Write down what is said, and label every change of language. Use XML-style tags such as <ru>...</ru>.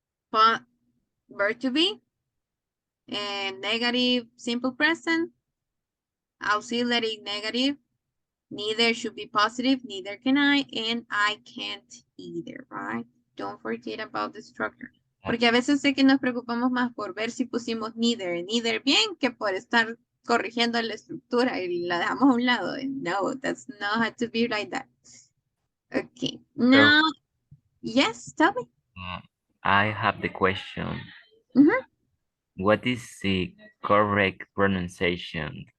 <en>But verb to be, and negative simple present, auxiliary negative, neither should be positive, neither can I, and I can't either, right? Don't forget about the structure.</en> <es>Porque a veces sé que nos preocupamos más por ver si pusimos neither bien, que por estar corrigiendo la estructura y la dejamos a un lado.</es> <en>No, that's not how to be like that. Okay, now, yes, tell me. I have the question. Mhm. What is the correct pronunciation?</en>